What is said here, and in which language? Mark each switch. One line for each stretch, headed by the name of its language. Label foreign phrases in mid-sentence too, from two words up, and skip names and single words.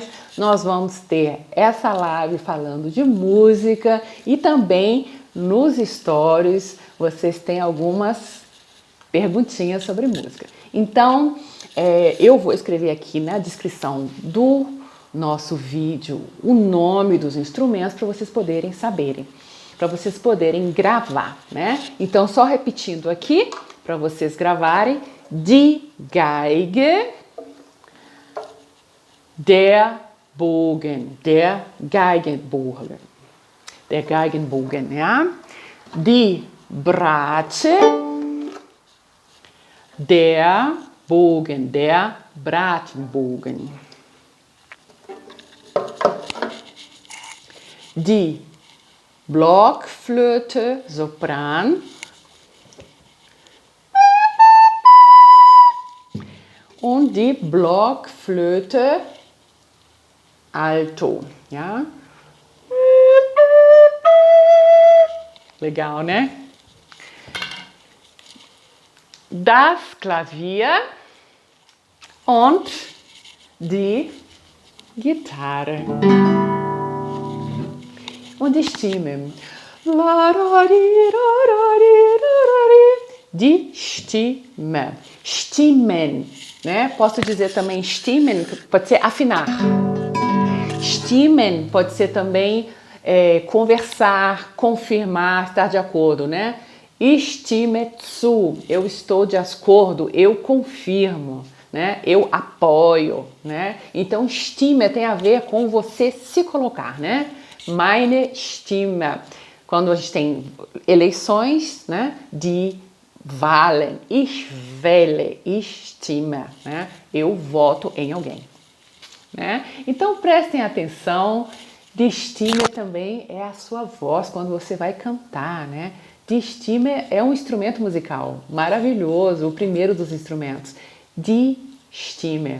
Portuguese: Nós vamos ter essa live falando de música e também nos stories vocês têm algumas perguntinhas sobre música. Então, eu vou escrever aqui na descrição do nosso vídeo o nome dos instrumentos para vocês poderem saberem, para vocês poderem gravar, né? Então, só repetindo aqui, para vocês gravarem:
German: die Geige, der Bogen, der Geigenbogen, ja? Die Bratsche, der Bogen, der Bratbogen. Die Blockflöte, Sopran. Und die Blockflöte, Alto. Ja?
Portuguese: Legal, né?
German: Das Klavier und die Gitarre. Und die Stimme. Die Stimme. Stimmen,
Portuguese: né? Posso dizer também Stimmen, pode ser afinar. Stimmen pode ser também conversar, confirmar, estar de acordo, né?
German: Ich stimme zu,
Portuguese: eu estou de acordo, eu confirmo, né? Eu apoio, né? Então, Stimme tem a ver com você se colocar, né?
German: Meine Stimme.
Portuguese: Quando a gente tem eleições, né?
German: Die Wahlen. Ich wähle, ich stimme,
Portuguese: né? Eu voto em alguém, né? Então, prestem atenção.
German: Die Stimme
Portuguese: também é a sua voz quando você vai cantar, né?
German: Die Stimme
Portuguese: é um instrumento musical maravilhoso, o primeiro dos instrumentos.
German: Die Stimme.